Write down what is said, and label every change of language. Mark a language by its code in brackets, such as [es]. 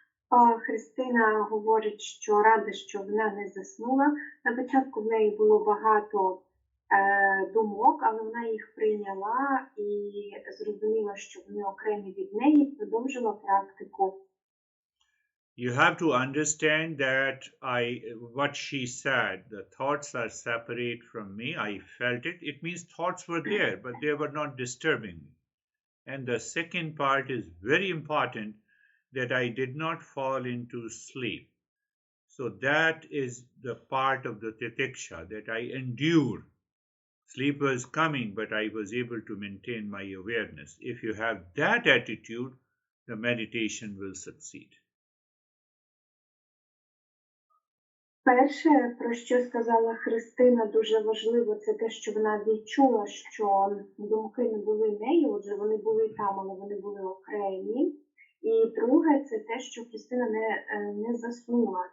[uk] Христина говорить, що рада, що вона не заснула. На початку в неї було багато думок, але вона їх прийняла і зрозуміла, що вони окремі від неї, і продовжила практику. [en] You have to understand that what she said, the thoughts are separate from me. I felt it. It means thoughts were there, but they were not disturbing me. And the second part is very important, that I did not fall into sleep. So that is the part of the titiksha, that I endured. Sleep was coming, but I was able to maintain my awareness. If you have that attitude, the meditation will succeed. [uk] Перше, про що сказала Христина, дуже важливо, це те, що вона відчула, що думки не були нею, отже, вони були там, але вони були окремі. І друге, це те, що Христина не заснула.